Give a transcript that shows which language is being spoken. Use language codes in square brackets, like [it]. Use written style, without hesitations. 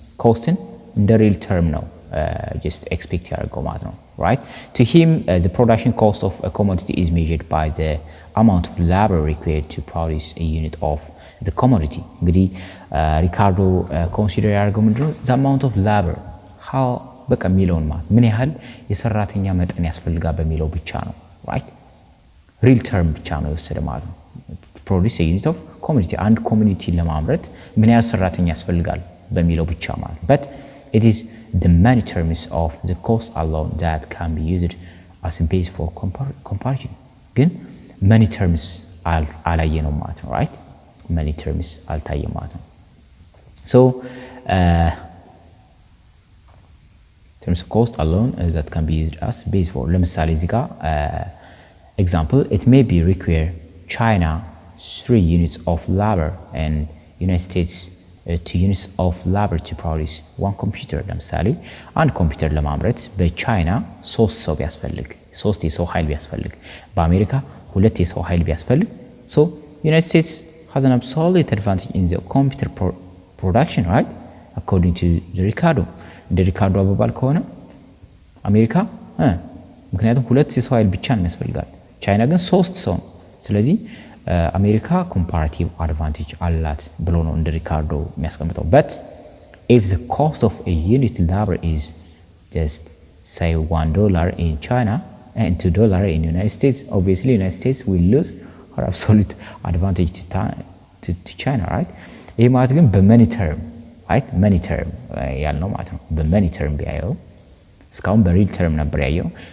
[en] Cost in the real term [am] ነው [en] just expect [am] ያደርገው ማለት ነው, [en] right? To him the production cost of a commodity is measured by the amount of labor required to produce a unit of the commodity. [am] እንግዲህ Ricardo [en] consider [am] ያደርገው ምንድነው [en] the amount of labor, how [am] በቃ ሚሊዮን ማለት ምን ያህል የሰራተኛ መጠን ያስፈልጋል በሚለው ብቻ ነው, [en] right? real term [am] ብቻ ነው የወሰደ ማለት ነው. [en] produce a unit of commodity, [am] አንድ ኮሚኒቲ ለማምረት ምን ያህል ሰራተኛ ያስፈልጋል በሚለው ብቻ ማለት. [en] but it is the many terms of the cost alone that can be used as a base for comparison. [am] ግን [en] many terms [am] አላየነው ማለት ነው, [en] right? many terms [am] አልታየም ማለት ነው. [en] so terms of cost alone that can be used as base for [am] ለምሳሌ እዚህ ጋር [en] example, it may be require China 3 units of labor and United States 2 units of labor to produce one computer. [am] ለምሳሌ አንድ ኮምፒውተር ለማምረት በቻይና 3 ሰው ቢያስፈልግ 3 የሰው ኃይል ቢያስፈልግ በአሜሪካ 2 የሰው ኃይል ቢያስፈልግ, [en] so United States has an absolute advantage in the computer production, right? according to the Ricardo. [am] እንደ ሪካርዶ አባባል ከሆነ አሜሪካ ምክንያቱም 2 የሰው ኃይል ብቻ ነው የሚያስፈልጋል, ቻይና ግን 3 ሰው ነው. ስለዚህ አሜሪካ [en] comparative advantage [am] አላት ብሎ ነው እንደ ሪካርዶ የሚያስቀምጠው. [en] but if the cost of a unit labor is just say $1 in China and $2 in United States, obviously United States will lose her absolute advantage to China, right? [am] ይሄ ማለት ግን በ [en] many term, right? many term [am] ያልነው ማለት ነው. በmany term ቢያየው እስካሁን በሪል ተርም ነበር ያየው.